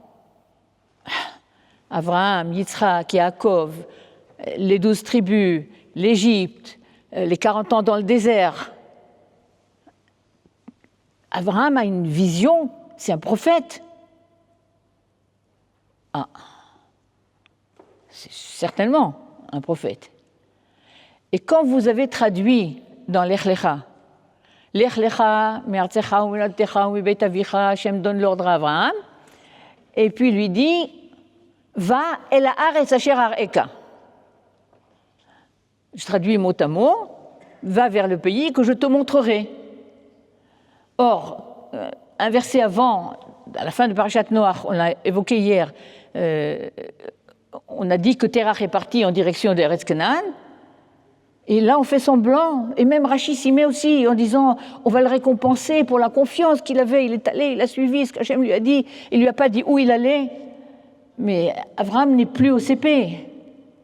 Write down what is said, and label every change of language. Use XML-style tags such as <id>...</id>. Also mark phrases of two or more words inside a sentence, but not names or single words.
<fr>Abraham, Yitzhak, Yaakov, les 12 tribus, l'Égypte, les 40 ans dans le désert. Abraham a une vision, c'est un prophète. Ah, c'est certainement un prophète. Et quand vous avez traduit dans l'Ech Lecha,</fr> <he>Lech Lecha, me'artzecha u'mimoldecha u'mibeit avicha,</he> <fr>Hashem donne l'ordre à Abraham, et puis lui dit, va</fr> <he>el haaretz asher ar'eka.</he> <fr>Je traduis mot à mot, va vers le pays que je te montrerai. Or, un verset avant, à la fin de Parashat Noach, on l'a évoqué hier, on a dit que Terach est parti en direction d'Eretz Canaan, et là on fait semblant, et même Rashi s'y met aussi, en disant on va le récompenser pour la confiance qu'il avait, il est allé, il a suivi ce qu'Hachem lui a dit, il lui a pas dit où il allait, mais Abraham n'est plus au CP,</fr>